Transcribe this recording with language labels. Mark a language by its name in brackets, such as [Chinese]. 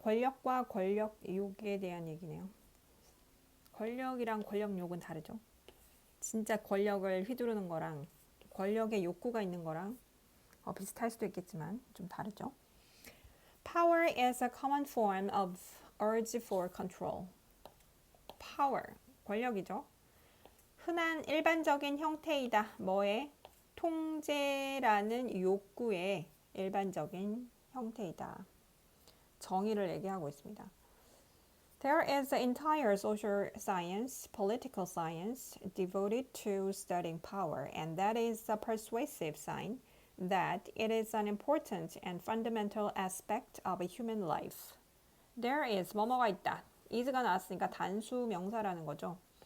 [Korean] 권력과 권력욕에 대한 얘기네요. 권력이랑 권력욕은 다르죠. 진짜 권력을 휘두르는 거랑 권력의 욕구가 있는 거랑 비슷할 수도 있겠지만 좀 다르죠. [English] Power is a common form of urge for control. [Korean] Power, 권력이죠. 흔한 일반적인 형태이다. 뭐의? 통제라는 욕구의 일반적인 형태이다. 정의를 얘기하고 있습니다. [English] There is an entire social science, political science, devoted to studying power, and that is a persuasive sign that it is an important and fundamental aspect of a human life. There is [Korean] 뭐뭐가 있다. is가 나왔으니까 단수 명사라는 거죠.